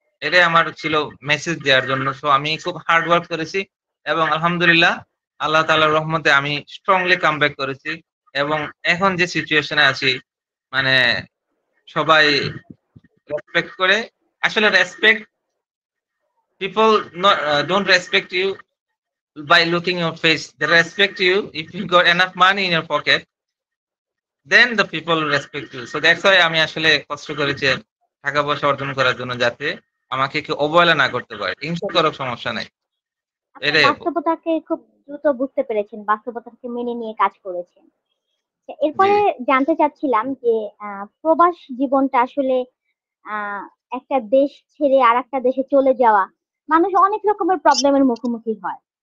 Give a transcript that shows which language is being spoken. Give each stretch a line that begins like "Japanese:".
Bangla: এটাই আমার ছিল মেসেজ দেওয়ার জন্য। সো আমি খুব হার্ড ওয়ার্ক করেছি এবং আলহামদুলিল্লাহ আল্লাহ তাআলার রহমতে আমি স্ট্রংলি কাম ব্যাক করেছি। এবং এখন যে সিচুয়েশনে আছি, মানে সবাই রেসপেক্ট করে। আসলে
English: Respect, people don't respect you by looking your face. They respect you if you got enough money in your pocket, then the people will respect you. So that's why
Bangla: আমি আসলে কষ্ট করেছি টাকা পয়সা অর্জন করার জন্য, যাতে আমাকে কেউ অবহেলা না করতে পারে। হিংসা করার সমস্যা নাই, আপনি এটাই আপু। বাস্তবতাকে খুব দ্রুত বুঝতে পেরেছেন, বাস্তবতাকে মেনে নিয়ে কাজ করেছেন। জি। এরপরে জানতে চাচ্ছিলাম যে প্রবাস জীবনটা আসলে আহ একটা দেশ ছেড়ে আর একটা দেশে চলে যাওয়া, মানুষ অনেক রকমের প্রবলেমের মুখোমুখি হয়।